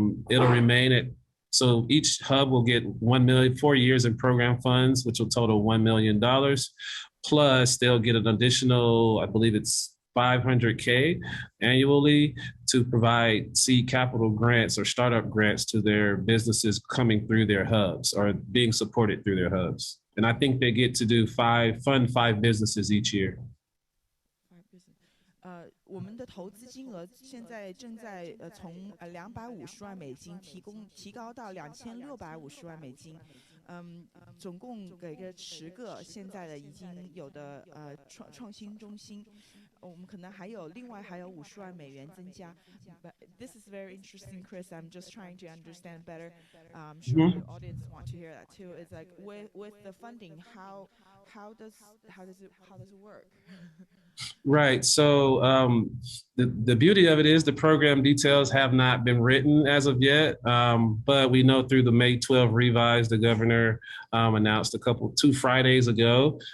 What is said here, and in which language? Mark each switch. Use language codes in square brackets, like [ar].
[en] It'll remain at, so each hub will get 1 million, 4 years in program funds, which will total $1 million. Plus they'll get an additional, I believe it's $500K annually to provide seed capital grants or startup grants to their businesses coming through their hubs or being supported through their hubs. And I think they get to do fund 5 businesses each year. [zh] 我们的投资金额现在正在从250万美金提高到2650万美金，总共给个10个现在的已经有的创新中心，我们可能另外还有50万美元增加。 [en] But this is very interesting, Chris. I'm just trying to understand better. I'm sure your audience want to hear that too. It's like with the funding, how does it work? Right. So the beauty of it is the program details have not been written as of yet, but we know through the May 12 revise, the governor announced 2 Fridays ago.